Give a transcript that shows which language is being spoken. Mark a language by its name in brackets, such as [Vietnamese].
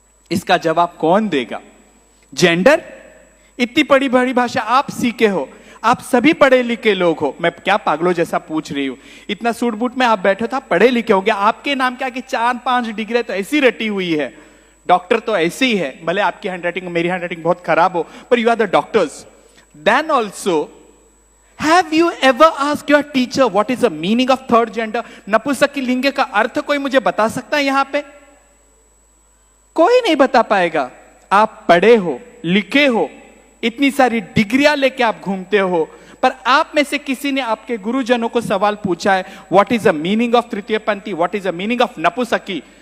[Hindi] इसका जवाब कौन देगा? जेंडर? इतनी बड़ी बड़ी भाषा आप सीखे हो, आप सभी पढ़े लिखे लोग हो. मैं क्या पागलों जैसा पूछ रही हूं? इतना सूट बूट में आप बैठे था, पढ़े लिखे होंगे. आपके नाम क्या कि 4-5 डिग्री तो ऐसी रटी हुई है. डॉक्टर तो ऐसे ही है, भले आपकी हैंडराइटिंग मेरी हैंडराइटिंग बहुत खराब हो, [English] पर you are the doctors. [Hindi] Then also [English] Have you ever asked your teacher what is the meaning of third gender? [Hindi] नपुंसक लिंग का अर्थ कोई मुझे बता सकता है यहां पे? कोई नहीं बता पाएगा. आप पढ़े हो, लिखे हो, इतनी सारी डिग्रियां लेके आप घूमते हो, पर आप में से किसी ने आपके गुरुजनों को सवाल पूछा है [English] What is the meaning of तृतीय पंथी, what is the meaning of नपुंसकी?